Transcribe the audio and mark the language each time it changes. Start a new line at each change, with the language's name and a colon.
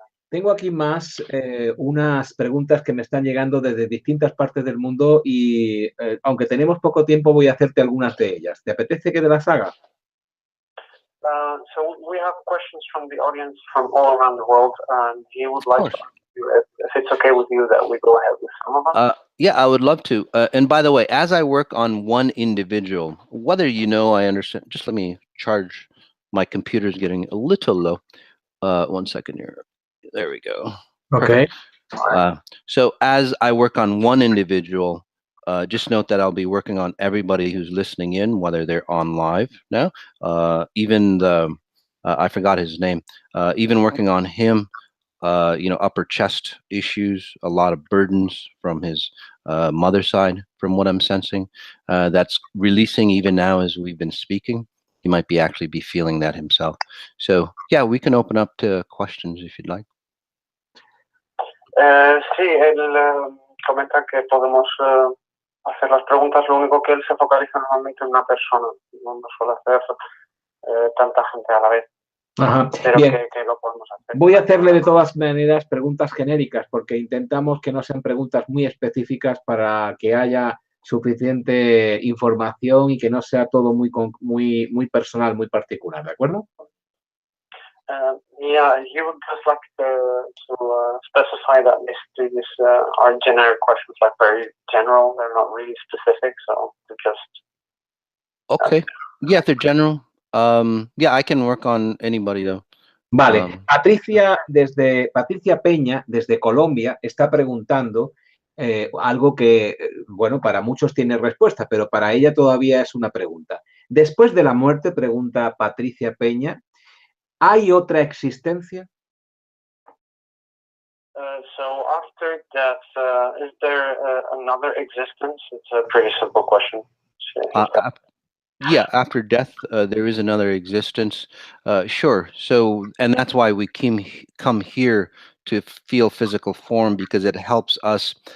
Spanish: Tengo aquí más unas preguntas que me están llegando desde distintas partes del mundo y aunque tenemos poco tiempo voy a hacerte algunas de ellas. ¿Te apetece que te las haga?
English: So we have questions from the audience from all around the world, and he would like to ask you if it's okay with you that we go ahead with some of them. Yeah, I would love to. And by the way, as I work on one individual, whether you know, I understand. Just let me charge. My computer's getting a little low. 1 second here. There we go. Okay. So as I work on one individual, just note that I'll be working on everybody who's listening in, whether they're on live now, even the, I forgot his name, even working on him, upper chest issues, a lot of burdens from his mother's side, from what I'm sensing, that's releasing even now as we've been speaking. He might be actually be feeling that himself. So yeah, we can open up to questions if you'd like.
Spanish: Sí, él comenta que podemos hacer las preguntas, lo único que él se focaliza normalmente en una persona, no suele hacer tanta gente a la vez. Ajá. Pero Bien. que lo podemos hacer. Voy a hacerle de todas maneras preguntas genéricas porque intentamos que no sean preguntas muy específicas para que haya suficiente información y que no sea todo muy personal, muy particular, ¿de acuerdo?
English: Yeah, you would just like to specify that basically these are generic questions, like very general. They're not really specific, so to just. Okay. Yeah, if they're general. Yeah, I can work on anybody though.
Spanish: Vale. Patricia Peña, desde Colombia, está preguntando algo que, bueno, para muchos tiene respuesta, pero para ella todavía es una pregunta. Después de la muerte, pregunta Patricia Peña, ¿hay otra existencia?
English: So after death, is there another existence? It's a pretty simple question. Yeah, after death, there is another existence. Sure. So, and that's why we come here to feel physical form, because it helps us.